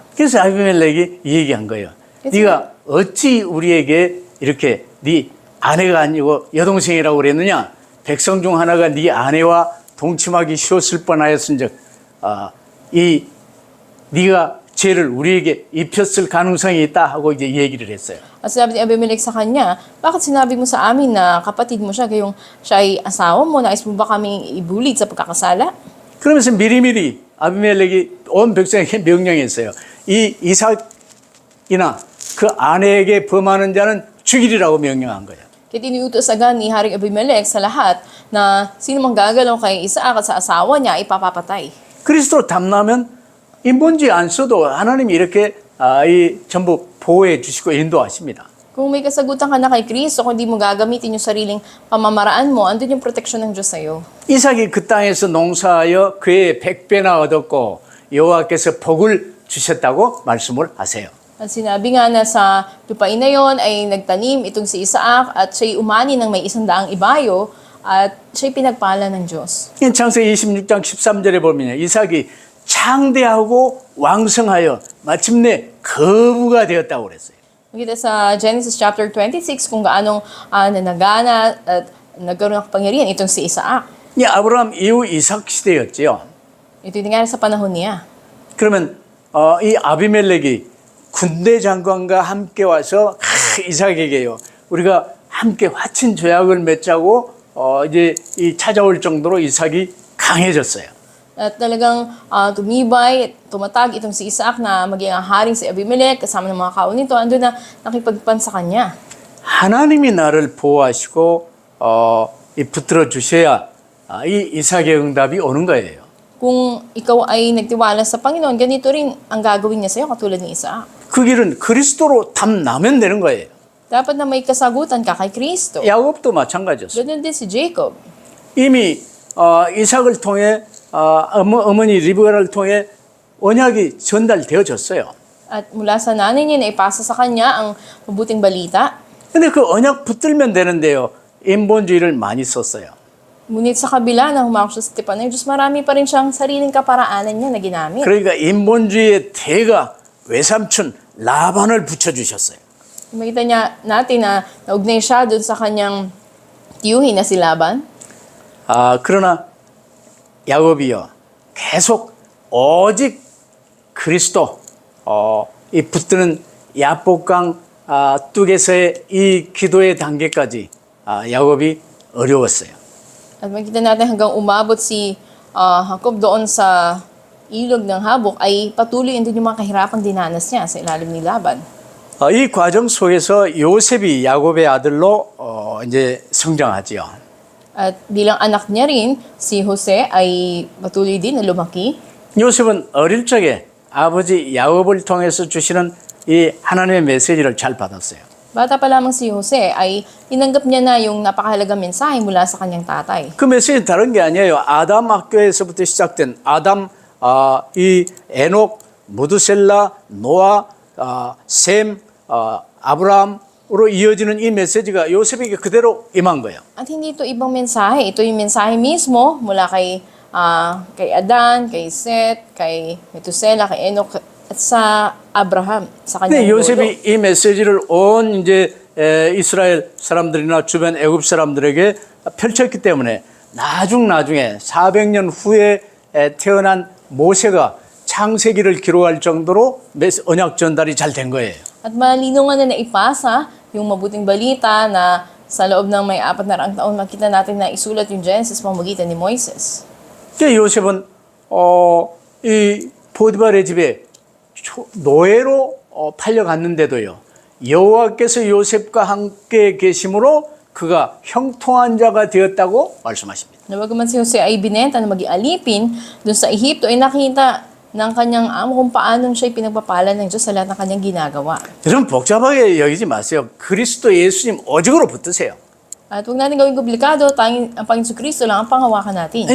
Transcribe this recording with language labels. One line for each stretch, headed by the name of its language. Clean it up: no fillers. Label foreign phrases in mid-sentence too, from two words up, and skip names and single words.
Korean: 그래서 아비멜렉이 이 얘기한 거예요. 네가 어찌 우리에게 이렇게 네 아내가 아니고 여동생이라고 그랬느냐? 백성 중 하나가 네 아내와 동침하기 쉬웠을 뻔하였은즉 이 네가 죄를 우리에게 입혔을 가능성이 있다 하고 이제 얘기를 했어요.
Filipino: At sabi ni Abimelech sa kanya, bakit sinabi mo sa amin na kapatid mo siya, kayong siya ay asawa mo, nais mo ba kaming ibulit sa pagkakasala?
Korean: 그러면서 미리미리 아비멜렉이 온 백성에게 명령했어요. 이 이삭이나 그 아내에게 범하는 자는 죽이리라고 명령한 거예요.
Filipino: Kaya tiniutos agad ni Haring Abimelech sa lahat na sino mang gagalaw kay Isaac at sa asawa niya, ipapapatay.
Korean: 그리스도로 탐나면 인본주의 안 써도 하나님이 이렇게 이 전부 보호해 주시고 인도하십니다.
Filipino: Kung may kasagutan ka na kay Kristo, kung di mo gagamitin yung sariling pamamaraan mo, andun yung proteksyon ng Diyos sa'yo.
Korean: 이삭이 그 땅에서 농사하여 그의 100배나 얻었고 여호와께서 복을 주셨다고 말씀을 하세요.
Filipino: At sinabi nga na sa lupain na yon ay nagtanim itong si Isaac at siya'y umani ng may 100 ibayo at siya'y pinagpala ng Diyos.
Korean: 창세기 26장 13절에 보면 이삭이 창대하고 왕성하여 마침내 거부가 되었다고 그랬어요.
Filipino: Makita sa Genesis chapter 26 kung gaanong nanagana at nagkaroon ng kapangyarihan itong si Isaac.
Korean: 이 아브라함 이후 이삭 시대였지요.
Filipino: Ito yung nangyari sa panahon niya.
Korean: 그러면 이 아비멜렉이 군대 장관과 함께 와서 이삭에게요. 우리가 함께 화친 조약을 맺자고 이제 이 찾아올 정도로 이삭이 강해졌어요.
Filipino: At talagang tumibay, tumatag itong si Isaac na maging ang haring si Abimelech kasama ng mga kaon nito, andun na nakipagpan sa kanya.
Korean: 하나님이 나를 보호하시고 이 붙들어 주셔야 이 이삭의 응답이 오는 거예요.
Filipino: Kung ikaw ay nagtiwala sa Panginoon, ganito rin ang gagawin niya sa'yo katulad ni Isaac.
Korean: 그 길은 그리스도로 탐나면 되는 거예요.
Filipino: Dapat na may kasagutan ka kay Kristo.
Korean: 야곱도 마찬가지였어요.
Filipino: Ganun din si Jacob.
Korean: 이미 이삭을 통해 어머니 리브가를 통해 언약이 전달되어졌어요.
Filipino: At mula sa nanay niya na ipasa sa kanya ang mabuting balita.
Korean: 근데 그 언약 붙들면 되는데요. 인본주의를 많이 썼어요.
Filipino: Ngunit sa kabila na humarap siya sa tipan ng Diyos, marami pa rin siyang sariling kaparaanan niya na ginamit.
Korean: 그러니까 인본주의의 대가 외삼촌 라반을 붙여주셨어요.
Filipino: Makita natin na naugnay siya doon sa kanyang tiyuhin na si Laban.
Korean: 그러나 야곱이요. 계속 오직 그리스도 이 붙드는 야복강 뚝에서의 이 기도의 단계까지 야곱이 어려웠어요.
Filipino: At makita natin hanggang umabot si Jacob doon sa ilog ng Habok ay patuloy din yung mga kahirapang dinanas niya sa ilalim ni Laban.
Korean: 이 과정 속에서 요셉이 야곱의 아들로 이제 성장하지요.
Filipino: At bilang anak niya rin, si Jose ay patuloy din na lumaki.
Korean: 요셉은 어릴 적에 아버지 야곱을 통해서 주시는 이 하나님의 메시지를 잘 받았어요.
Filipino: Bata pa lamang si Jose ay tinanggap niya na yung napakahalagang mensahe mula sa kanyang tatay.
Korean: 그 메시지 다른 게 아니에요. 아담 학교에서부터 시작된 아담, 이 에녹, 무드셀라, 노아, 셈, 아브라함으로 이어지는 이 메시지가 요셉에게 그대로 임한 거예요.
Filipino: At hindi ito ibang mensahe. Ito yung mensahe mismo mula kay Adan, kay Seth, kay Metusela, kay Enoch, at sa Abraham, sa
Korean: 근데
Filipino: kanyang lolo.
Korean: 요셉이 이 메시지를 온 이제 이스라엘 사람들이나 주변 애굽 사람들에게 펼쳤기 때문에 나중에 400년 후에 태어난 모세가 창세기를 기록할 정도로 언약 전달이 잘 된 거예요.
Filipino: At malino nga na naipasa yung mabuting balita na sa loob ng may 400 taon makita natin na isulat yung Genesis pamamagitan ni Moises.
Korean: 요셉은 이 보디발의 집에 노예로 팔려갔는데도요. 여호와께서 요셉과 함께 계심으로 그가 형통한 자가 되었다고 말씀하십니다.
Filipino: Na bagaman si Jose ay binenta na maging alipin dun sa Ehipto, ay nakita ng kanyang amo kung paanong siya pinagpapala ng Diyos sa lahat ng kanyang ginagawa.
Korean: 여러분 복잡하게 여기지 마세요. 그리스도 예수님 오직으로 붙드세요.
Filipino: At huwag natin gawing komplikado, ang Panginoon Kristo lang ang panghawakan natin.